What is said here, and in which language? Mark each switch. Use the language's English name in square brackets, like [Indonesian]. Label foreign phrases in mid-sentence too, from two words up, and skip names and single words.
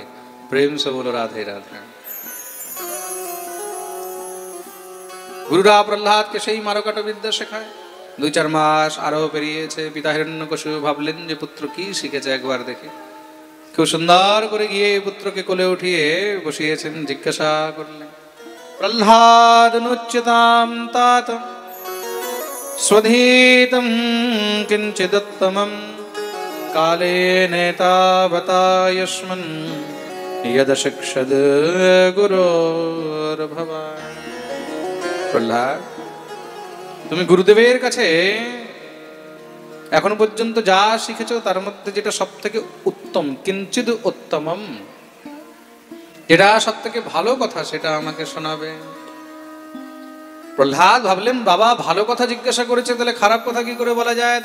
[Hindi] प्रेम से बोलो राधे राधे। [Bangla] গুরুরা প্রহ্লাদকে সেই মারকাটা বিদ্যা শেখায়। 2-4 মাস আরো পেরিয়েছে। পিতা হিরণ্যকশিপু ভাবলেন যে পুত্র কি শিখেছে একবার দেখি। খুব সুন্দর করে গিয়ে পুত্রকে কোলে উঠিয়ে বসিয়েছেন। জিজ্ঞাসা করলেন, [Sanskrit] প্রহ্লাদ নুচ্যতাম তাত স্বধীতম কিঞ্চিদুত্তমম কালেন তাবতায়স্মন यद शिक्षद गुरोर भवान। [Bangla] প্রহ্লাদ, তুমি গুরুদেবের কাছে এখন পর্যন্ত যা শিখেছো তার মধ্যে যেটা সব থেকে উত্তম, [Sanskrit] কিঞ্চিদ উত্তমম, [Bangla] যেটা সব থেকে ভালো কথা সেটা আমাকে শোনাবে। প্রহ্লাদ ভাবলেন বাবা ভালো কথা জিজ্ঞাসা করেছে, তাহলে খারাপ কথা কি করে বলা যায়?